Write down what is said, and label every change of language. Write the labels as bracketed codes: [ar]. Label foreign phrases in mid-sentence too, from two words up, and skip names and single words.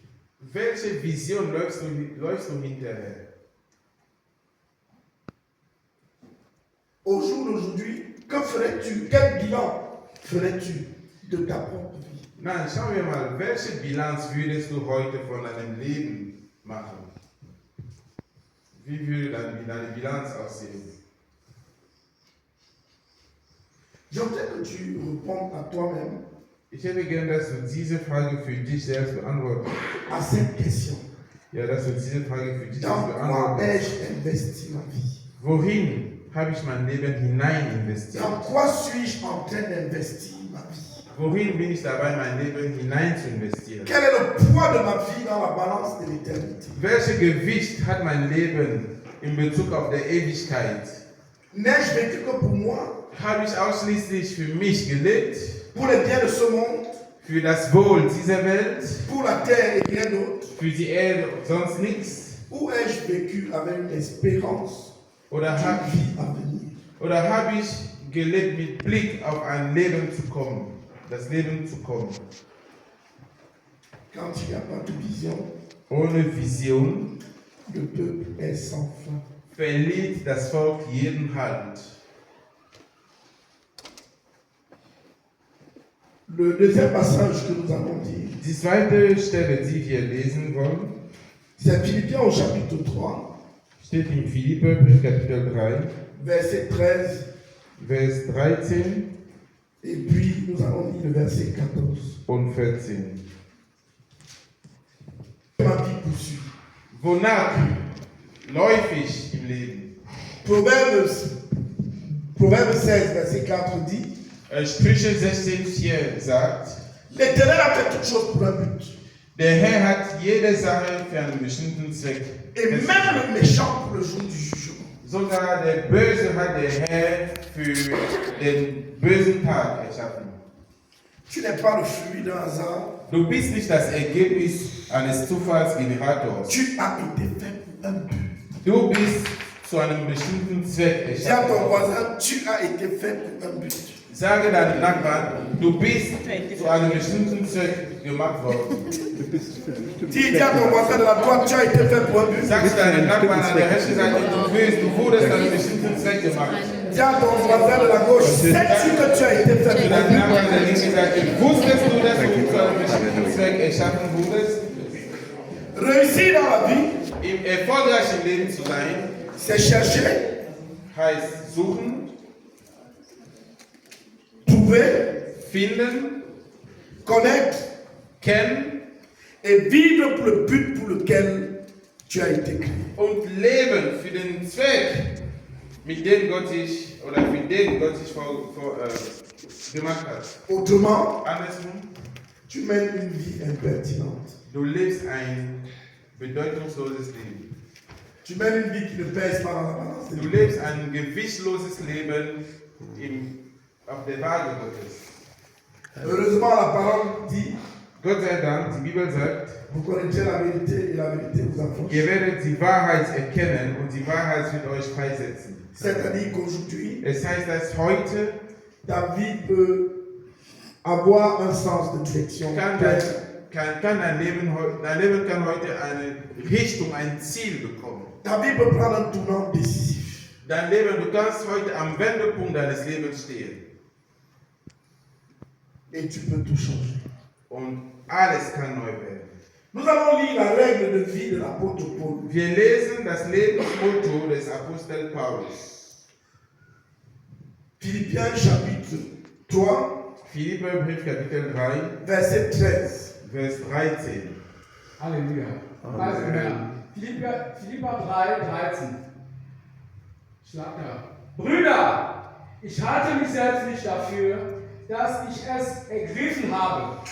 [de] Welche Vision läufst du hinterher? [fr] Au jour d'aujourd'hui, que ferais-tu? Quel bilan ferais-tu de ta propre vie? [de] Nein, schauen wir mal, welche Bilanz würdest du heute von deinem Leben machen? Wie würde deine Bilanz aussehen? [fr] J'aimerais que tu répondes à toi-même [de] Ich hätte gern, dass du diese Frage für dich selbst beantwortest. [fr] à cette question. [de] Ja, dass du diese Frage für dich [fr] Dans [de] selbst [fr] quoi [de] beantwortest. [fr] ai-je investi ma vie? [de] Wohin habe ich mein Leben hinein investiert? [fr] Dans quoi suis-je en train d'investir ma vie? [de] Wohin bin ich dabei, mein Leben hinein zu investieren? [fr] Quel est le poids de ma vie dans la balance de l'éternité? [de] Welches Gewicht hat mein Leben in Bezug auf die Ewigkeit? [fr] N'ai-je vécu que pour moi? [de] Habe ich ausschließlich für mich gelebt? [fr] Pour les biens de ce monde? [de] Für das Wohl dieser Welt? [fr] Pour la terre et rien d'autre? [de] Für die Erde und sonst nichts? [fr] Ou ai-je vécu avec une espérance [de] Oder [fr] d'une [de] habe [fr] vie à venir? [de] ich gelebt mit Blick auf ein Leben zu kommen? Das Leben zu kommen. [fr] Quand il n'y a pas de vision, [de] Ohne Vision [fr] le peuple est sans fin. [de] verliert das Volk jeden Halt. [fr] Le deuxième passage que nous allons lire, [de] Die zweite Stelle, die wir lesen wollen, [fr] c'est Philippiens au chapitre 3, [de] steht in Philipperbrief Kapitel 3, [fr] verset 13, [de] Vers 13 [fr] et puis nous allons lire le verset 14. [de] und 14. [fr] Ma vie poursuit. [de] Wonach läufe ich im Leben? [fr] Proverbe 16, verset 4 dit, [de] Sprüche 16,4 sagt, [fr] L'Éternel toute chose pour un but. [de] Der Herr hat jede Sache für einen bestimmten Zweck. [fr] Et même le méchant pour le jour du jugement. [de] Sogar der Böse hat der Herr für den bösen Tag erschaffen. [fr] Tu n'es pas le fruit d'un hasard. [de] Du bist nicht das Ergebnis eines Zufallsgenerators. [fr] Tu as été fait pour un but. [de] Du bist zu einem bestimmten Zweck [fr] Dis à [de] erschaffen. [fr] ton voisin, tu as été fait pour un but. [de] Sage deinem Nachbarn, du bist zu einem bestimmten Zweck gemacht worden. [fr] Dis à ton voisin de la droite, tu as été fait pour un but. [de] Sag deinem Nachbarn an der rechten Seite, du wurdest zu einem bestimmten Zweck gemacht. [fr] Dis à ton voisin de la gauche, sais-tu que tu as été fait [de] Zu [fr] pour un [de] deinem [fr] but. [de] Nachbarn an der linken Seite, wusstest du, dass du zu einem bestimmten Zweck erschaffen wurdest? [fr] Réussir dans la vie, [de] Im erfolgreichen Leben zu sein, [fr] c'est chercher, [de] heißt suchen, [fr] trouver, [de] finden, [fr] connaître [de] kennen [fr] et vivre pour le but pour lequel tu as été créé. [de] und leben für den Zweck, mit dem Gott dich oder für den Gott dich gemacht hat. [fr] Autrement, [de] Andersrum, [fr] tu mènes une vie impertinente. [de] du lebst ein bedeutungsloses Leben. [fr] Tu mènes une vie qui ne pèse pas dans la balance. [de] Du lebst ein gewichtsloses Leben auf der Waage Gottes. [fr] Heureusement, la parole dit, [de] Gott sei Dank, die Bibel sagt, [fr] vous connaîtrez la vérité et la vérité vous affranchira. [de] ihr werdet die Wahrheit erkennen und die Wahrheit wird euch freisetzen. [fr] C'est-à-dire qu'aujourd'hui, [de] Es heißt, dass heute [fr] ta vie peut avoir un sens de direction. [de] kann dein Leben kann heute eine Richtung, ein Ziel bekommen. [fr] Ta vie peut prendre un tournant décisif. [de] Dein Leben, du kannst heute am Wendepunkt deines Lebens stehen. [fr] Et tu peux tout changer. [de] Und alles kann neu werden. [fr] Nous allons lire la règle de vie de l'apôtre Paul. [de] Wir lesen das Lebensmotto des Apostels Paulus. [fr] Philippiens chapitre 3, [de] Philipperbrief Kapitel 3, [fr] verset 13. [de] Vers 13. Halleluja. Also, Philipper 3, 13. Schlag da. Brüder, ich halte mich selbst nicht dafür, dass ich es ergriffen habe.